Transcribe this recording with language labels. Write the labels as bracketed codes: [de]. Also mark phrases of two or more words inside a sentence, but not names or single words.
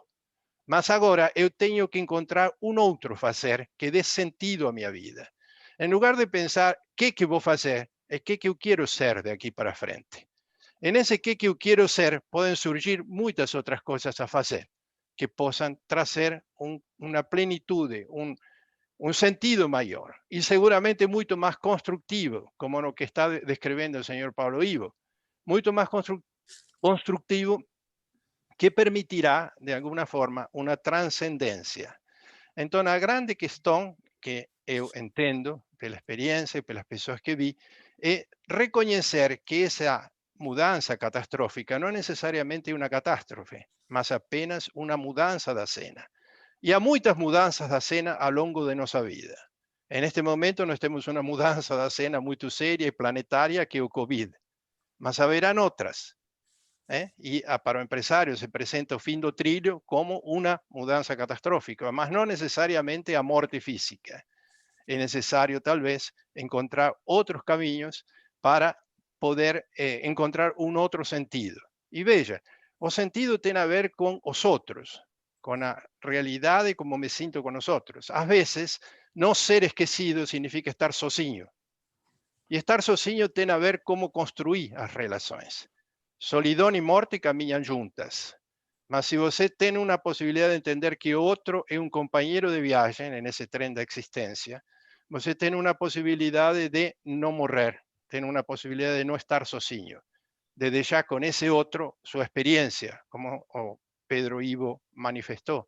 [pt] Mas agora eu tenho que encontrar um outro fazer que dê sentido à minha vida. Em lugar de pensar o que vou fazer, é o que eu quero ser daqui para frente. E nesse que eu quero ser, podem surgir muitas outras coisas a fazer. que possam trazer uma plenitude, [es] un sentido mayor y seguramente mucho más constructivo, como lo que está describiendo el señor Pablo Ivo, mucho más constructivo, que permitirá de alguna forma una trascendencia. Entonces, la grande cuestión que yo entiendo de la experiencia y de las personas que vi es reconocer que esa mudanza catastrófica no es necesariamente una catástrofe, mas apenas una mudanza de escena. [pt] Y há muitas mudanças da cena ao longo de nossa vida. Neste momento, nós temos uma mudança da cena muito séria e planetária, que é o Covid. Mas haverão outras. E para o empresário se apresenta o fim do trilho como uma mudança catastrófica, mas não necessariamente a morte física. É necessário, talvez, encontrar outros caminhos para poder encontrar outro sentido. E veja, o sentido tem a ver com os outros, [es] con la realidad y cómo me siento con nosotros. A veces, no ser esquecido significa estar sozinho. Y estar sozinho tiene a ver cómo construir las relaciones. [pt] Solidão y morte caminhan juntas. [es] Mas si você tiene una posibilidad de entender que otro es un compañero de viaje en ese tren de existencia, você tiene una posibilidad de no morrer, tiene una posibilidad de no estar sozinho, de dejar con ese otro su experiencia, como Pedro Ivo manifestó.